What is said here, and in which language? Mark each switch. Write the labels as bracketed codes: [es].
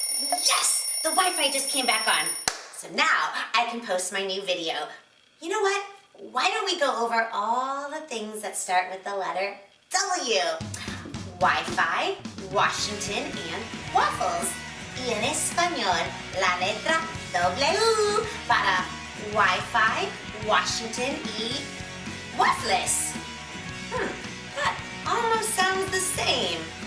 [en] Yes! The Wi-Fi just came back on. So now I can post my new video. You know what? Why don't we go over all the things that start with the letter W? Wi-Fi, Washington, and waffles. [es] Y en español, la letra W para [en] Wi-Fi, Washington, y waffles. That almost sounds the same.